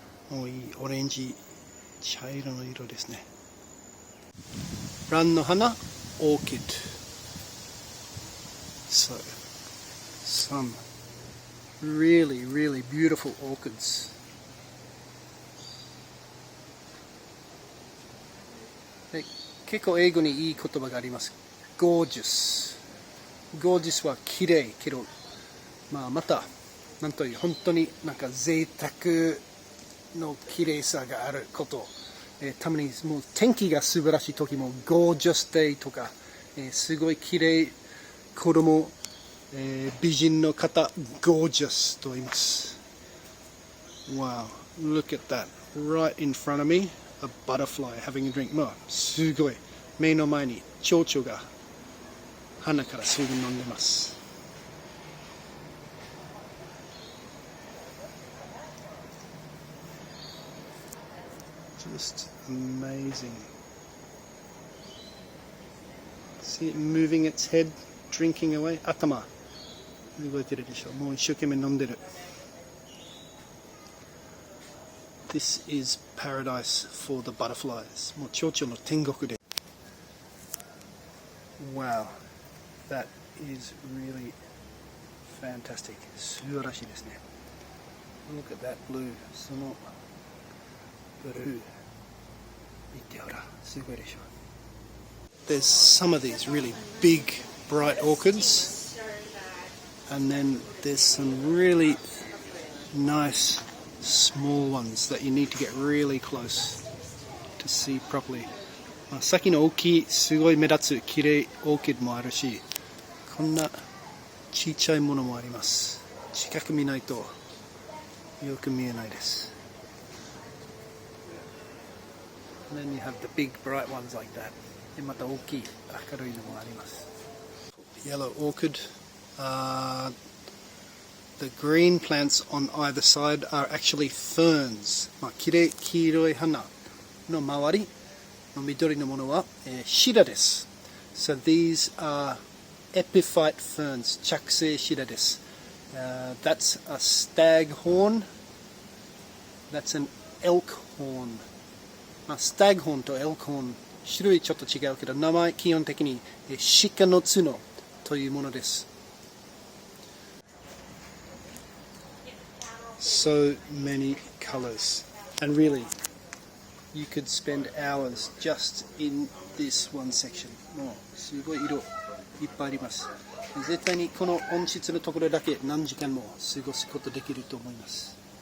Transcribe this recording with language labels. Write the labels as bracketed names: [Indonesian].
[Japanese] もういいオレンジ茶色の色ですね。ランの花 orchid. [English] So some really beautiful orchids. [Japanese] で結構英語にいい言葉があります。 [English] Gorgeous. [Japanese] Gorgeous は綺麗けど、またなんという本当になんか贅沢の綺麗さがあること、たまにもう天気が素晴らしい時も Gorgeous Day とか、すごい綺麗子供、美人の方 Gorgeous と言います。 [English] Wow, look at that right in front of me, a butterfly having a drink. [Japanese] まあすごい目の前に蝶々が花から水分飲んでます。 [English] Just amazing. See it moving its head, drinking away. [Japanese] 頭動いてるでしょ。もう一生懸命飲んでる。 [English] This is paradise for the butterflies. [Japanese] もう蝶々の天国で。 [English] Wow, that is really fantastic. [Japanese] 素晴らしいですね。 [English] Look at that blue. [Japanese] そのブルー見てほらすごいでしょ。 [English] There's some of these really big bright orchids and then there's some really nice small ones that you need to get really close to see properly。 [Japanese] さっきの大きいすごい目立つ綺麗オーキッドもあるし、こんなちっちゃいものもあります。近く見ないとよく見えないです。 [English] And then you have the big bright ones like that. [Japanese] でまた大きい明るいのもあります。 [English] Yellow orchid. The green plants on either side are actually ferns. [Japanese] きれい黄色い花の周りの緑のものは、シダです。 [English] So these are epiphyte ferns. [Japanese] 着生シダです。 [English] That's a staghorn. That's an elk horn. [Japanese] スタグホーンとエルクホーン種類ちょっと違うけど名前基本的に鹿の角というものです。 [English] So many colors and really you could spend hours just in this one section。 [Japanese] もうすごい色いっぱいあります。絶対にこの温室のところだけ何時間も過ごすことできると思います。